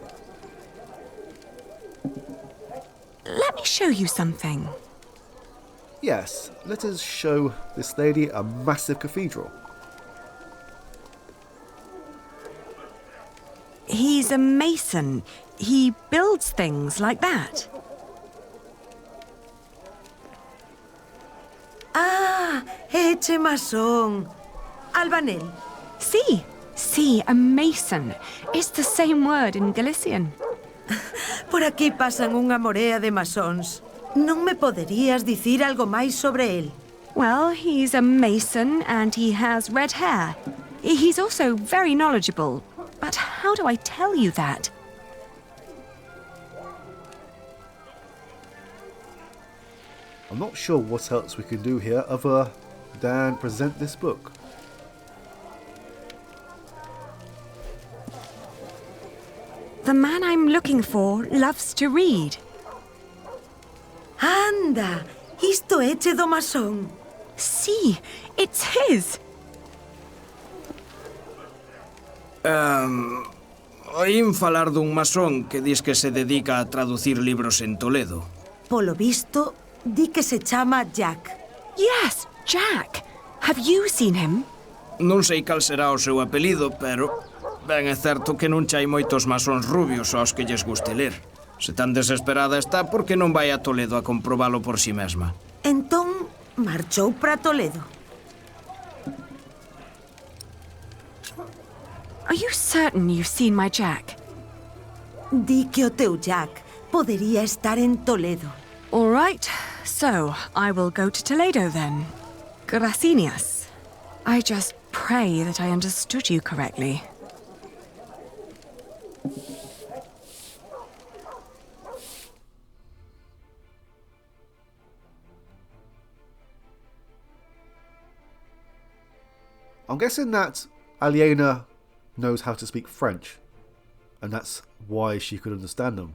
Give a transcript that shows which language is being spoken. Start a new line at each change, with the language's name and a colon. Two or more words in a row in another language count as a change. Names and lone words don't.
English: Let me show you something. Yes, let us show this lady a massive cathedral. He's a mason. He builds things like that.
Galician: Ah, eche masón. Albanel.
English: Sí, a mason. It's the same word in Galician.
Galician: Por aquí pasan unha morea de masóns. Non me poderías dicir algo máis sobre él?
English: Well, he's a mason and he has red hair. He's also very knowledgeable. But how do I tell you that? I'm not sure what else we can do here other than present this book. The man I'm looking for loves to read.
Galician: Anda, isto eche do masón.
English: See, it's his.
Galician: Oín falar dun masón que dis que se dedica a traducir libros en Toledo. Polo visto, di que se chama Jack.
English: Yes, Jack. Have you seen him?
Galician: Non sei cal será o seu apelido, pero ben é certo que non chai moitos masóns rubios aos que lles guste ler. Se tan desesperada está, por que non vai a Toledo a comprobalo por si mesma? Entón, marchou para Toledo.
English: Are you certain you've seen my Jack?
Galician: Di que o teu Jack podería estar en Toledo.
English: All right, so I will go to Toledo then.
Spanish: Gracias.
English: I just pray that I understood you correctly. I'm guessing that Aliena knows how to speak French, and that's why she could understand them.